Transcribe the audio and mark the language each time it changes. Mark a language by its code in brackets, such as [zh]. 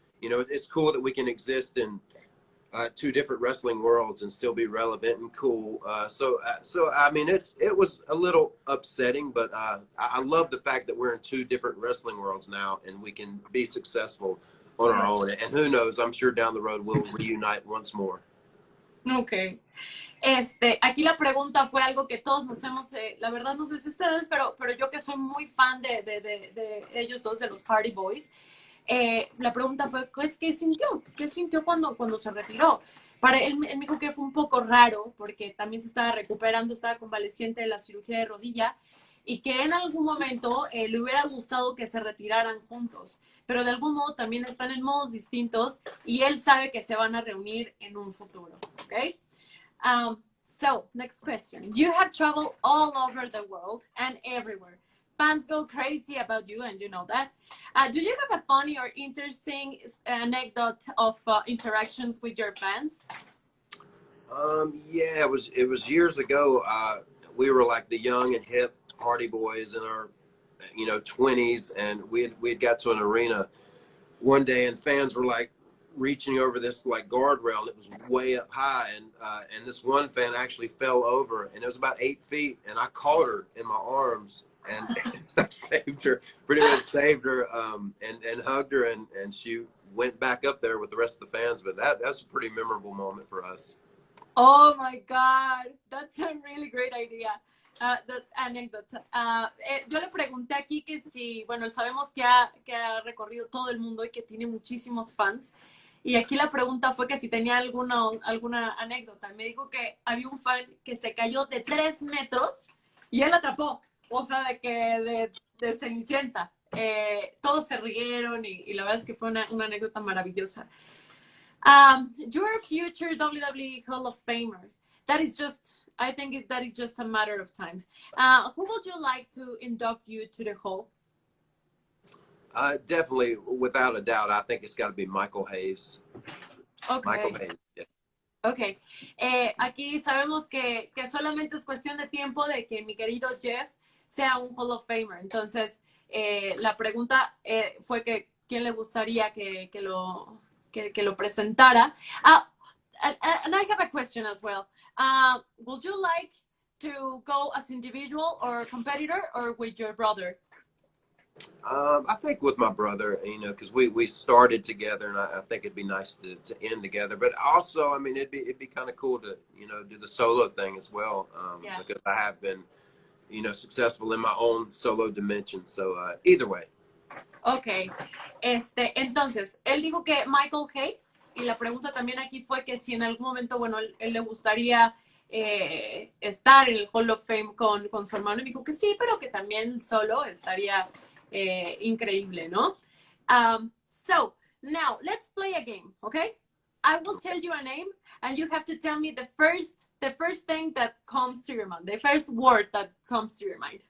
[en] It's cool that we can exist in two different wrestling worlds and still be relevant and cool. So I mean, it was a little upsetting, but I love the fact that we're in two different wrestling worlds now, and we can be successful on our own. And who knows? I'm sure down the road we'll reunite once more. Ok. [es] Aquí la pregunta fue algo que todos nos hemos, la verdad no sé si ustedes, pero yo que soy muy fan de ellos dos, de los Hardy Boys, la pregunta fue, pues, ¿qué sintió? ¿Qué sintió cuando se retiró? Para él me dijo que fue un poco raro, porque también se estaba recuperando, estaba convaleciente de la cirugía de rodilla, y que en algún momento le hubiera gustado que se retiraran juntos, pero de algún modo también están en modos distintos y él sabe que se van a reunir en un futuro, ¿ok? [en] So, next question. You have traveled all over the world and everywhere. Fans go crazy about you, and you know that. Do you have a funny or interesting anecdote of interactions with your fans? It was years ago. We were like the young and hip Hardy Boys in our 20s, and we had got to an arena one day, and fans were like reaching over this like guardrail, and it was way up high, and this one fan actually fell over, and it was about 8 feet, and I caught her in my arms and I saved her, pretty much saved her, and hugged her, and she went back up there with the rest of the fans. But that's a pretty memorable moment for us. Oh my God, that's a really great idea. That anecdote. [es] Yo le pregunté aquí que si, bueno, sabemos que ha recorrido todo el mundo y que tiene muchísimos fans. Y aquí la pregunta fue que si tenía alguna anécdota. Me dijo que había un fan que se cayó de 3 metros y él atrapó. O sea, de Cenicienta. Todos se rieron y la verdad es que fue una anécdota maravillosa. [en] You're a future WWE Hall of Famer. I think that is just a matter of time. Who would you like to induct you to the Hall? Definitely, without a doubt, I think it's got to be Michael Hayes. Okay. Michael Hayes, yeah. Ok. [es] Aquí sabemos que solamente es cuestión de tiempo de que mi querido Jeff sea un Hall of Famer. Entonces, la pregunta fue que quién le gustaría que lo presentara. [en] And I have a question as well. Would you like to go as individual or competitor, or with your brother? I think with my brother, because we started together, and I think it'd be nice to end together. But also, I mean, it'd be kind of cool to do the solo thing as well, because I have been successful in my own solo dimension. So either way. Ok. [es] Entonces, él dijo que Michael Hayes, y la pregunta también aquí fue que si en algún momento, bueno, él le gustaría estar en el Hall of Fame con su hermano, y me dijo que sí, pero que también solo estaría increíble, ¿no? [en] So, now, let's play a game, okay? I will tell you a name, and you have to tell me the first thing that comes to your mind, the first word that comes to your mind.